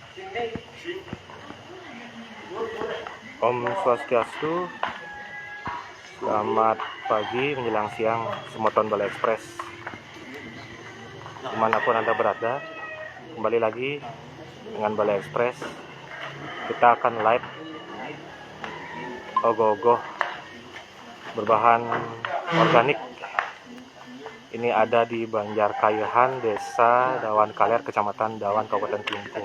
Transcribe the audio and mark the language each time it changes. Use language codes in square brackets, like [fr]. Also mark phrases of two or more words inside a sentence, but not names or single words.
[ban] Om Swastiastu, [id] selamat pagi menjelang siang Semoton Balai Ekspres. Dimanapun Anda berada, kembali lagi dengan Balai Ekspres. Kita akan live ogoh-ogoh berbahan organik. Ini ada di Banjarkayahan, Desa Dawan Kaler, Kecamatan Dawan, Kabupaten Kelungkung.